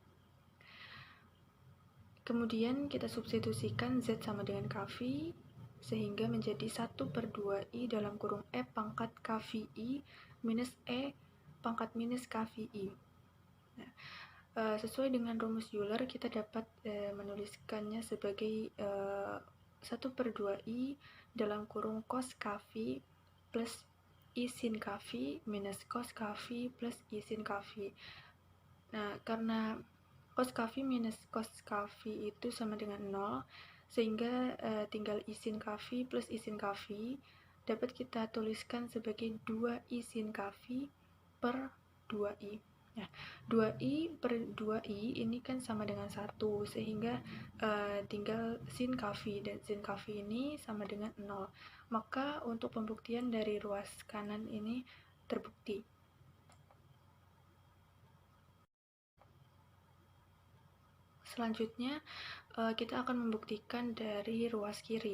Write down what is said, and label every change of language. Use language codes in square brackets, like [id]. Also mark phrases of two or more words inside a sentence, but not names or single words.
[id] Kemudian kita substitusikan Z sama dengan Kφ, sehingga menjadi 1/2I dalam kurung E pangkat Kφi minus E pangkat minus Kφi. Nah, sesuai dengan rumus Euler, kita dapat menuliskannya sebagai 1/2I dalam kurung cos Kφ plus I sin Kφ minus cos Kφ plus I sin Kφ. Nah, karena cos Kφ minus cos Kφ itu sama dengan 0, sehingga tinggal I sin Kφ plus I sin Kφ dapat kita tuliskan sebagai 2I sin Kφ per 2I. Nah, 2I per 2I ini kan sama dengan 1, sehingga tinggal sin Kφ, dan sin Kφ ini sama dengan 0. Maka untuk pembuktian dari ruas kanan ini terbukti. Selanjutnya, kita akan membuktikan dari ruas kiri.